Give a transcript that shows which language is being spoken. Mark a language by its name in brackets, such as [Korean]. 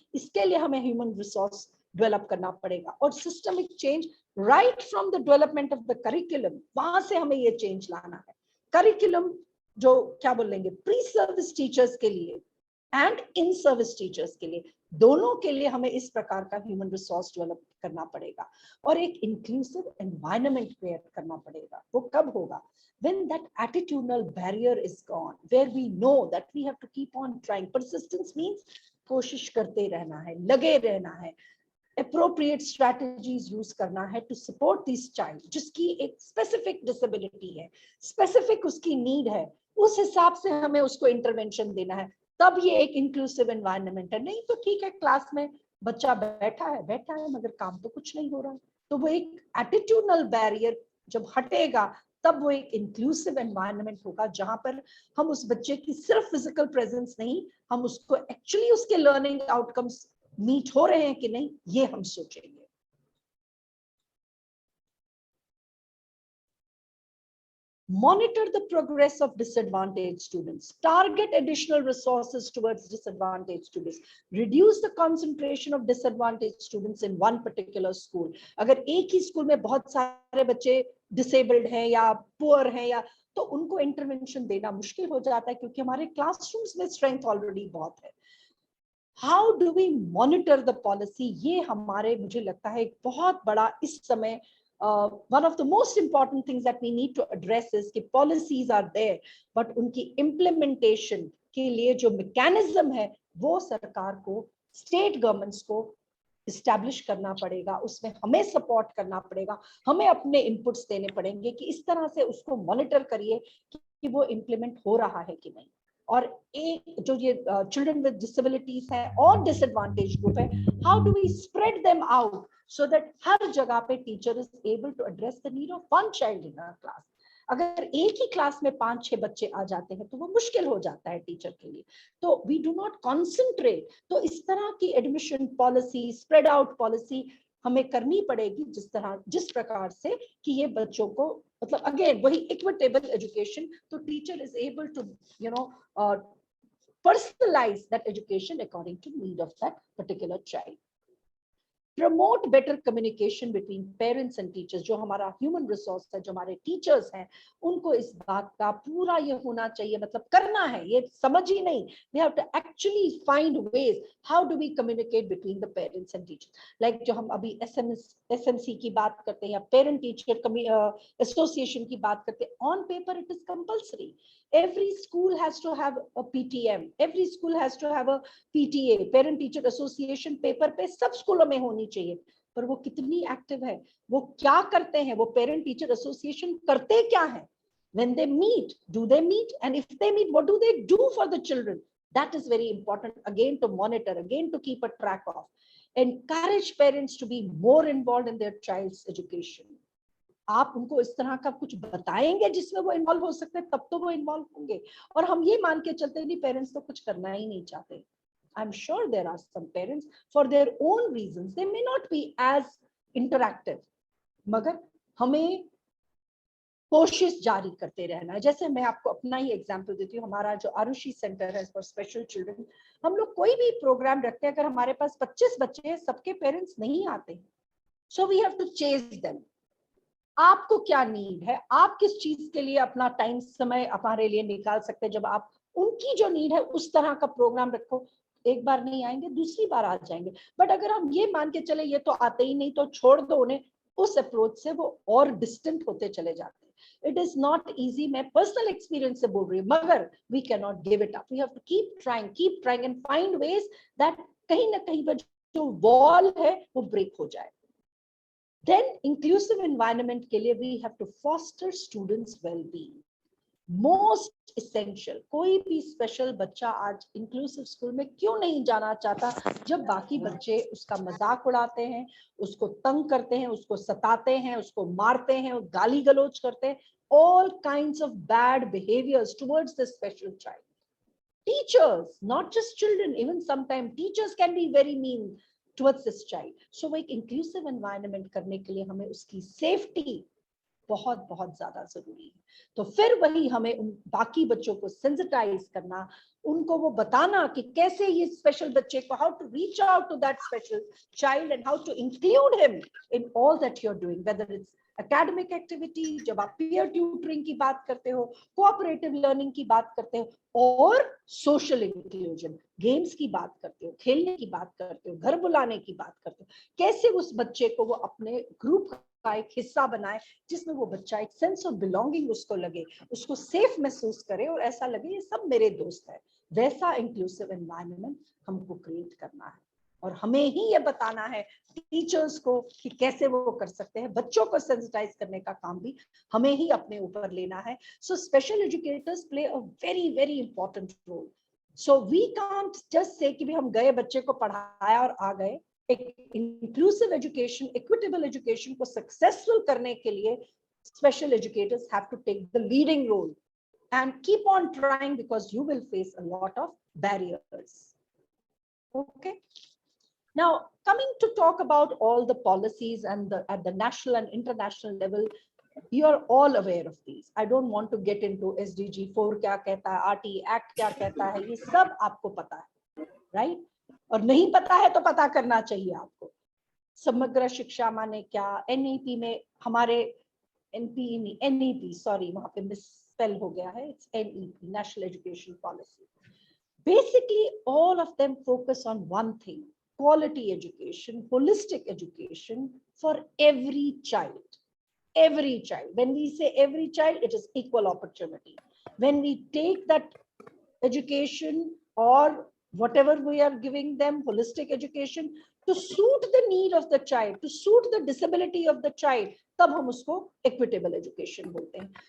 [Hindi] इसके लिए हमें ह्यूमन रिसोर्स डेवलप करना पड़ेगा और systemic change [English] right from the development of the curriculum, [Hindi] वहां से हमें ये चेंज लाना है। करिकुलम जो क्या बोलेंगे, प्री सर्विस टीचर्स के लिए एंड इन सर्विस टीचर्स के लिए, दोनों के लिए हमें इस प्रकार का ह्यूमन रिसोर्स डेवलप करना पड़ेगा और एक इंक्लूसिव एनवायरनमेंट क्रिएट करना पड़ेगा। वो कब होगा? [English] when that attitudinal barrier is gone, where we know that we have to keep on trying. Persistence means [Hindi] कोशिश करते रहना है, लगे रहना है, [English] appropriate strategies use [Hindi] करना है [English] to support this child [Hindi] जिसकी एक specific disability है, specific उसकी need है, उस हिसाब से हमें उसको intervention देना है। तब ये एक inclusive environment है। नहीं तो ठीक है, क्लास में बच्चा बैठा है मगर काम तो कुछ नहीं हो रहा है। तो वो एक attitudinal barrier जब हटेगा तब वो एक इंक्लूसिव एनवायरनमेंट होगा जहां पर हम उस बच्चे की सिर्फ फिजिकल प्रेजेंस नहीं, हम उसको एक्चुअली उसके लर्निंग आउटकम्स मीट हो रहे हैं कि नहीं ये हम सोचेंगे। [English] Monitor the progress of disadvantaged students. Target additional resources towards disadvantaged students. Reduce the concentration of disadvantaged students in one particular school. [Hindi] अगर एक ही स्कूल में बहुत सारे बच्चे डिसेबल्ड हैं या पुअर हैं या तो उनको इंटरवेंशन देना मुश्किल हो जाता है क्योंकि हमारे क्लासरूम्स में स्ट्रेंथ ऑलरेडी बहुत है। [English] How do we monitor the policy? [Hindi] ये हमारे, मुझे लगता है एक बहुत बड़ा इस समय [English] one of the most important things that we need to address is [Hindi] कि [English] policies are there, but [Hindi] उनकी implementation के लिए जो mechanism है वो सरकार को, state governments को establish करना पड़ेगा, उसमें हमें support करना पड़ेगा, हमें अपने inputs देने पड़ेंगे कि इस तरह से उसको monitor करिए कि वो implement हो रहा है कि नहीं। और एक जो ये [English] Children with disabilities है और disadvantage group है, how do we spread them out so that हर जगह पे teacher is able to address the need of one child in our class. [Hindi] अगर एक ही क्लास में 5-6 बच्चे आ जाते हैं तो वो मुश्किल हो जाता है टीचर के लिए, तो [English] We do not concentrate. [Hindi] तो इस तरह की admission policy, spread out policy हमें करनी पड़ेगी जिस प्रकार से कि ये बच्चों को, मतलब अगेन वही इक्विटेबल एजुकेशन, तो [English] Teacher is able to personalize that education according to need of that particular child. Promote better communication between parents and teachers. [Hindi] जो हमारा human resource है, जो हमारे teachers हैं, उनको इस बात का पूरा ये होना चाहिए, मतलब करना है, ये समझ ही नहीं, [English] they have to actually find ways how do we communicate between the parents and teachers. [Hindi] Like जो हम अभी SMC की बात करते हैं या parent teacher association की बात करते हैं, [English] on paper it is compulsory. Every school has to have a PTM, every school has to have a PTA, parent teacher association, [Hindi] paper पे सब स्कूलों में होनी चाहिए, पर वो कितनी एक्टिव है, वो क्या करते हैं, वो पेरेंट टीचर एसोसिएशन करते क्या है? [English] When they meet, do they meet? And if they meet, what do they do for the children? That is very important, again to monitor, again to keep a track of. Encourage parents to be more involved in their child's education. [Hindi] आप उनको इस तरह का कुछ बताएंगे जिसमें वो involve हो सकते हैं, तब तो वो इन्वॉल्व होंगे। और हम ये मान के चलते नहीं, पेरेंट्स तो कुछ करना ही नहीं चाहते। [English] I'm sure there are some parents for their own reasons they may not be as interactive, [Hindi] मगर हमें कोशिश जारी करते रहना है। जैसे मैं आपको अपना ही एग्जांपल देती हूँ, हमारा जो आरुषि सेंटर है फॉर स्पेशल चिल्ड्रन, हम लोग कोई भी प्रोग्राम रखते हैं, अगर हमारे पास 25 बच्चे हैं, सबके पेरेंट्स नहीं आते हैं, [English] So we have to chase them. [Hindi] आपको क्या नीड है, आप किस चीज के लिए अपना टाइम समय हमारे लिए निकाल सकते हैं। जब आप उनकी जो नीड है उस तरह का प्रोग्राम रखो, एक बार नहीं आएंगे, दूसरी बार आ जाएंगे। बट अगर हम ये मान के चले ये तो आते ही नहीं, तो छोड़ दो उन्हें, उस अप्रोच से वो और डिस्टेंट होते चले जाते हैं। [English] it is not easy, [Hindi] मैं पर्सनल एक्सपीरियंस से बोल रही हूँ, मगर [English] we can not give it up, we have to keep trying and find ways that [Hindi] कहीं ना कहीं पर जो वॉल है वो ब्रेक हो जाए। [English] Then inclusive environment के लिए we have to foster students well-being. [Hindi] Most essential, कोई भी स्पेशल बच्चा आज इंक्लूसिव स्कूल में क्यों नहीं जाना चाहता, जब बाकी बच्चे उसका मजाक उड़ाते हैं, उसको तंग करते हैं, उसको सताते हैं, उसको मारते हैं, गाली गलौज करते हैं, [English] all kinds of bad behaviors towards the special child. Teachers, not just children, even sometimes teachers can be very mean towards this child. [Hindi] So वो एक inclusive environment करने के लिए हमें उसकी safety बहुत बहुत ज्यादा जरूरी है। तो फिर वही हमें उन बाकी बच्चों को सेंसिटाइज करना, उनको वो बताना कि कैसे ये स्पेशल बच्चे को, [English] how to reach out to that special child and how to include him in all that you are doing, [Hindi] whether it's academic activity, जब आप पीयर ट्यूटरिंग की बात करते हो, कोऑपरेटिव लर्निंग की बात करते हो, और सोशल इंक्लूजन, गेम्स की बात करते हो, खेलने की बात करते हो, घर बुलाने की बात करते हो, कैसे उस बच्चे को वो अपने ग्रुप का एक हिस्सा बनाए, जिसमें वो बच्चा एक सेंस ऑफ बिलोंगिंग उसको लगे, उसको सेफ महसूस करे और ऐसा लगे ये सब मेरे दोस्त है। वैसा इंक्लूसिव एनवायरनमेंट हमको क्रिएट करना है, और हमें ही ये बताना है टीचर्स को कि कैसे वो कर सकते हैं। बच्चों को सेंसिटाइज करने का काम भी हमें ही अपने ऊपर लेना है। [English] So special educators play a very very important role. So we can't just say [Hindi] कि भी हम गए, बच्चे को पढ़ाया और आ गए। एक इंक्लूसिव एजुकेशन, इक्विटेबल एजुकेशन को सक्सेसफुल करने के लिए [English] special educators have to take the leading role and keep on trying, because you will face a lot of barriers. Okay, now coming to talk about all the policies and at the national and international level, you are all aware of these. I don't want to get into SDG 4 [Hindi] क्या कहता है, RT Act क्या कहता है, ये सब आपको पता है, [English] right? [Hindi] और नहीं पता है तो पता करना चाहिए आपको। समग्र शिक्षा माने क्या, NEP में हमारे NEP, सॉरी वहां पे मिसस्पेल हो गया है, it's NEP, national education policy. [English] Basically all of them focus on one thing, quality education, holistic education for every child. Every child. When we say every child, it is equal opportunity. When we take that education or whatever we are giving them, holistic education, to suit the need of the child, to suit the disability of the child, [Hindi] तब हम उसको equitable education बोलते हैं।